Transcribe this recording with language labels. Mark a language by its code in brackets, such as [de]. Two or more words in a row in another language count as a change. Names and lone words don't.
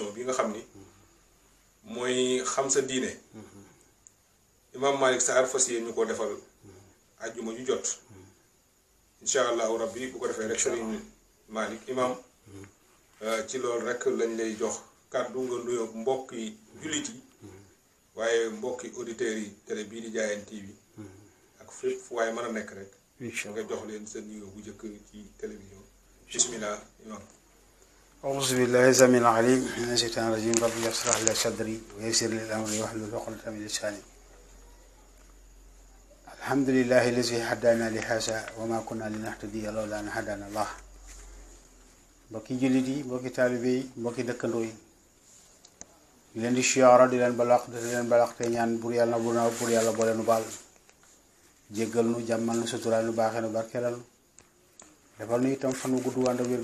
[wo] bi nga xam ni mooy xam sa diine imam Malick Sarr fas yéene ñu ko defal àjjuma ju jot [ar] إن شاء الله ربي [wo] bu ko defee rek sëriñ Malick imam ci loolu rek lañ lay jox kàddu nga nuyoo mbokki jullit yi waaye mbokki auditeurs yi télé bii di Diayane TV ak fépp fu waaye mën a nekk rek nga jox leen sa nuyoo bu njëkk ci télévision bismillah imam. [ar] أعوذ بالله السميع العليم من الشيطان الرجيم رب اشرح لي صدري ويسر لي أمري واحلل عقدة من لساني الحمد لله الذي هدانا لهذا وما كنا لنهتدي لولا أن هدانا الله [wo] mbokki jullit yi mbokki taalibe yi mbokki dëkkandoo yi di leen di siyaara di leen balaax te ñaan bur yàlla bur yàlla boole nu baal jéggal nu jàmmal nu suturaal nu baaxee nu barkeelal nu defal nu itam fan wu gudd wànd wér